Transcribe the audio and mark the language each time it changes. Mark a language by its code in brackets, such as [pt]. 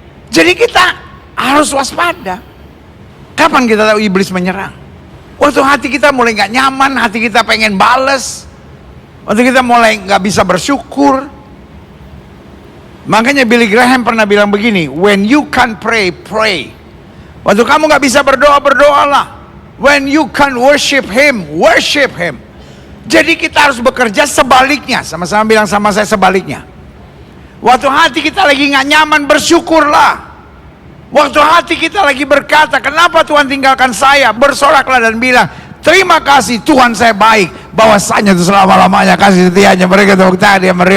[id] Jadi kita harus waspada. Kapan kita tahu iblis menyerang? Waktu hati kita mulai nggak nyaman, hati kita pengen bales, waktu kita mulai nggak bisa bersyukur. Makanya Billy Graham pernah bilang begini, [en] when you can't pray, pray. [id] Waktu kamu nggak bisa berdoa, berdoalah. [en] When you can't worship Him, worship Him. [id] Jadi kita harus bekerja sebaliknya. Sama-sama bilang sama saya, sebaliknya. Waktu hati kita lagi nggak nyaman, bersyukurlah. Waktu hati kita lagi berkata, kenapa Tuhan tinggalkan saya? Bersoraklah dan bilang, terima kasih Tuhan, saya baik. Bahwasanya itu selama-lamanya kasih setianya. Mereka tepuk tangan, dia meriah.